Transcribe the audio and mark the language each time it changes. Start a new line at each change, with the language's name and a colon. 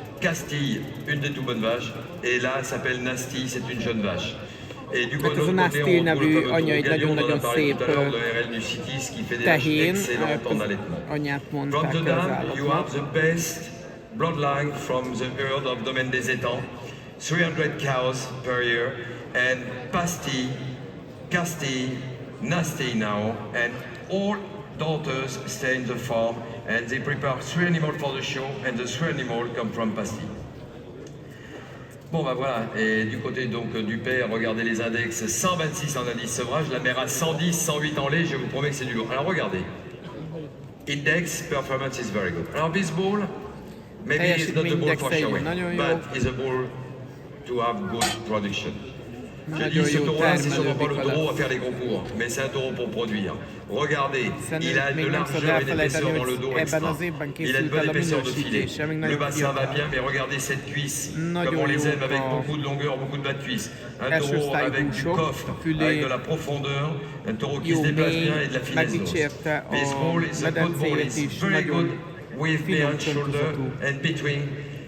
French: Castille, une des tout bonnes vaches, et là, elle s'appelle Nasty, c'est une jeune vache. Et du côté, on retrouve le fameux Gagnon, on en a parlé tout à l'heure de RL du Citis, qui fait des vaches excellentes en allaitement.
English: From the dam, you have the best bloodline from the herd of Domaine des Étangs, 300 cows per year, and Pastille, Castille, Nasty now, and all daughters stay in the farm and they prepare 3 animals for the show and the 3 animals come from Pastille.
French: Bon bah voilà, et du côté donc du père, regardez les index, 126 en indice sevrage, la mère a 110, 108 en lait, je vous promets que c'est du lourd. Alors regardez,
English: index performance is very good. Alors this bull, maybe it's not the bull for showing, but it's a bull to have good production.
French: Je dis ce taureau-là, c'est sûrement pas le taureau à faire les gros cours, mais c'est un taureau pour produire. Regardez, il a de largeur et d'épaisseur dans le dos extra. Il a une bonne épaisseur de filet. Le bassin va bien, mais regardez cette cuisse, comme on les aime, avec beaucoup de longueur, beaucoup de bas de cuisse. Un taureau avec du coffre, avec de la profondeur, un taureau qui se déplace bien et de la finesse d'os.
English: This bull is a good bull, it's very good with behind shoulder and between.